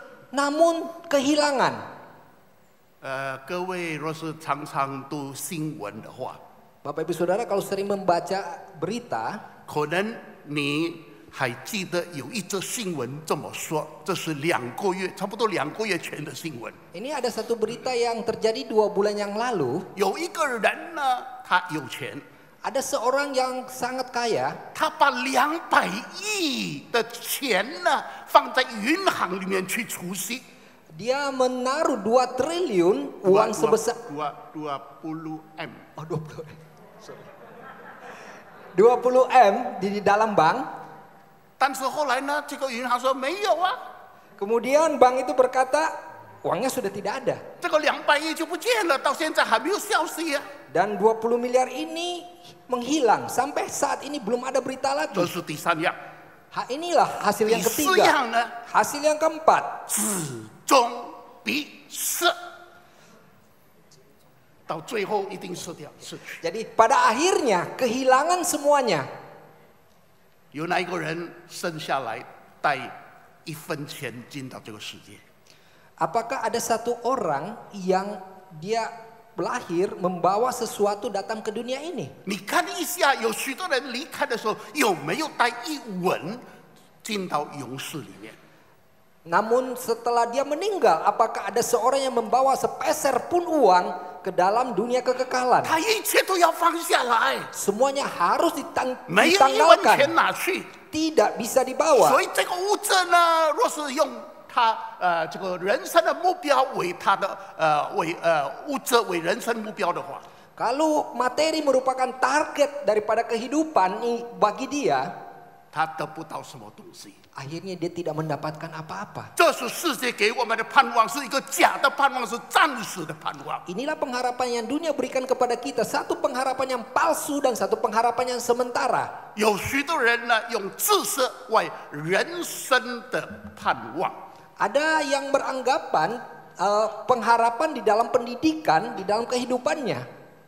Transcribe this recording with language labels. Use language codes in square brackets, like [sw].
[id] Namun kehilangan. [zh] 各位若是常常读新闻的话， [id] Bapak ibu saudara kalau sering membaca berita, [zh] 可能你还记得有一则新闻这么说，这是差不多2个月前的新闻。 [id] ini ada satu berita yang terjadi 2 bulan yang lalu. [zh] 有一个人呢，他有钱， [id] Ada seorang yang sangat kaya. [zh] 他把200亿的钱呢放在银行里面去储蓄。 [id] Dia menaruh 2 triliun uang sebesar [zh] 20 M。 [id] oh, 20 M di dalam bank. [zh] 但是后来呢，这个银行说没有啊， [id] Kemudian bank itu berkata uangnya sudah tidak ada. [zh] 这个200亿就不见了，到现在还没有消息啊。 [id] Dan 20 miliar ini menghilang. Sampai saat ini belum ada berita [zh] 这 [id] lagi. [zh] 是第三样。 [id] Inilah hasil [zh] 第 [id] yang [zh] 四 [id] ketiga. [zh] 样呢， [id] Hasil yang keempat. [zh] 至终必失，到最后一定失掉失去。 [id] Jadi pada akhirnya kehilangan semuanya. [zh] 有哪一个人生下来带1分钱进到这个世界？ [id] Apakah ada satu orang yang dia lahir membawa sesuatu datang ke dunia ini? [zh] 你看一下，有许多人离开的时候有没有带1文进到勇士里面？ [id] Namun setelah dia meninggal, apakah ada seorang yang membawa sepeser pun uang ke dalam dunia kekekalan? [zh] 他一切都要放下来， [id] Semuanya harus [zh] 没有1文钱 [id] ditanggalkan. [zh] 拿去。 [id] Tidak bisa dibawa. [zh] 所以这个物质呢，若是用他这个人生的目标为他的物质为人生目标的话， [id] Kalau materi merupakan target daripada kehidupan bagi dia, [zh] 他得不到什么东西。 [id] akhirnya dia tidak mendapatkan apa-apa. [zh] 这是世界给我们的盼望，是一个假的盼望，是暂时的盼望。 [id] Inilah pengharapan yang dunia berikan kepada kita. Satu pengharapan yang palsu dan satu pengharapan yang sementara. [zh] 有许多人呢，用知识为人生的盼望。 [id] Ada yang beranggapan pengharapan di dalam pendidikan, di dalam kehidupannya.